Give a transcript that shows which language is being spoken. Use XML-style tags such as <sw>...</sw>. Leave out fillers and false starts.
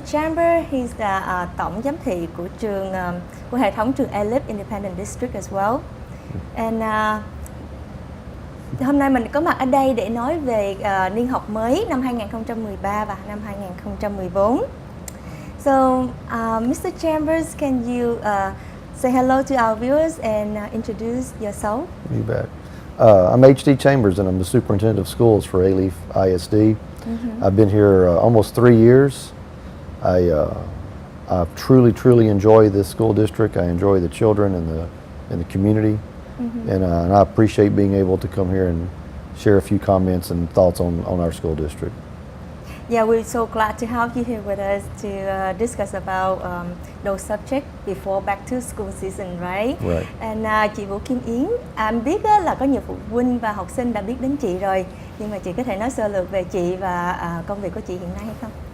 <vi>Chamber,</vi> <en>he's the</en> <vi>tổng giám thị của trường của hệ thống trường Alief Independent District</vi> <en>as well. And</en> <vi>hôm nay mình có mặt ở đây để nói về niên học mới năm 2013 và năm 2014.</vi> <en>So, Mr. Chambers, can you say hello to our viewers and introduce yourself? You bet. I'm H.D. Chambers, and I'm the superintendent of schools for Alief ISD. I've been here almost 3 years. I truly enjoy this school district. I enjoy the children and the community, and I appreciate being able to come here and share a few comments and thoughts on our school district. Yeah, we're so glad to have you here with us to discuss about those subjects before back to school season, right? Right. And</en> <vi>chị Vũ Kim Yến, em biết là có nhiều phụ huynh và học sinh đã biết đến chị rồi, nhưng mà chị có thể nói sơ lược về chị và công việc của chị hiện nay hay không?</vi>